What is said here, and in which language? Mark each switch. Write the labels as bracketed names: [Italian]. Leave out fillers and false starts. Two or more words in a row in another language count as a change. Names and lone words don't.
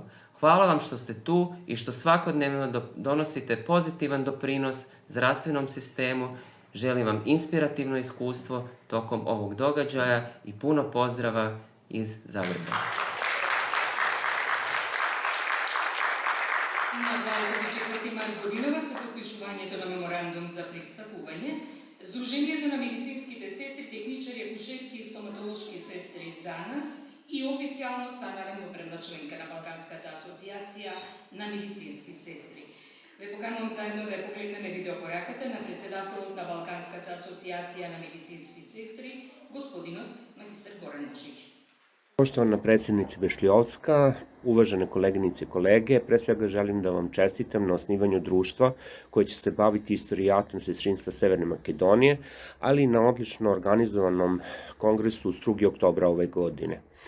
[Croatian] Hvala vam što ste tu i što svakodnevno donosite pozitivan doprinos zdravstvenom sistemu. Želim vam inspirativno iskustvo tokom ovog događaja i puno pozdrava iz Zagreba. [Macedonian] Na 24. maj годинава со подпишувањето на меморандум за пристапување, Сдруженијето на медицинските сестри, техничари, акушерки и стоматолошки сестри за нас и официјално стана равноправна членка на Балканската асоцијација на медицински сестри. Ве поканувам заедно да ја погледнеме видеопораката на председателот на Балканската асоцијација на медицински сестри, господинот магистар Горан Мушиć. [Serbian] Poštovana predsjednice Bešljovska, uvažene koleginice i kolege, pre svega želim da vam čestitam na osnivanju društva koje će se baviti istorijatom sestrinstva Severne Makedonije, ali i na odlično organizovanom kongresu 2. oktobra ove godine.